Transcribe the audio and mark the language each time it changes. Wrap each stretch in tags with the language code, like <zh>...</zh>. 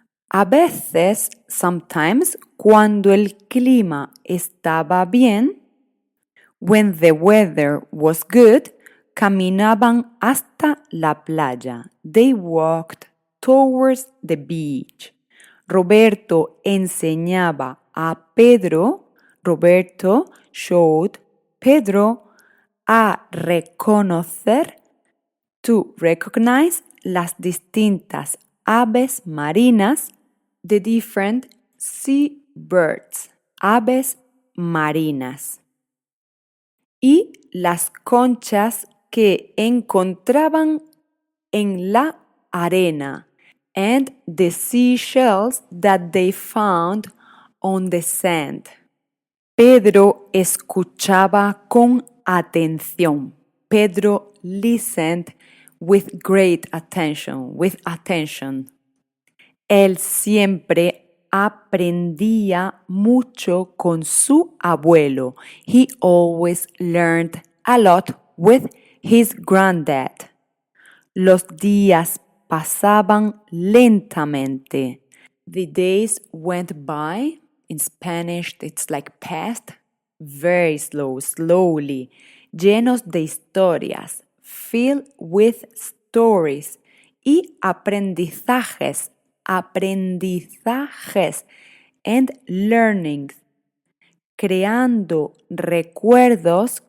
<es>A veces,</es> <en>sometimes,</en> <es>cuando el clima estaba bien,</es> <en>when the weather was good,</en> <es>caminaban hasta la playa.</es> <en>They walked towards the beach.</en> <es>Roberto enseñaba a Pedro,</es> <en>Roberto showed Pedro</en> <es>a reconocer,</es> <en>to recognize,</en> <es>las distintas aves marinas,</es> <en>the different sea birds,</en> <es>aves marinas, y las conchas que encontraban en la arena,</es> <en>and the seashells that they found on the sand.</en> <es>Pedro escuchaba con atención.</es> <en>Pedro listened with great attention, with attention.</en> <es>Él siempre aprendía mucho con su abuelo.</es> <en>He always learned a lot with his granddad.</en> <es>Los días pasaban lentamente.</es> <en>The days went by. In Spanish, it's like passed. Very slow, slowly.</en> <es>Llenos de historias.</es> <en>Filled with stories.</en> <es>Y aprendizajes. Aprendizajes.</es> <en>And learnings.</en> <es>Creando recuerdos.</es>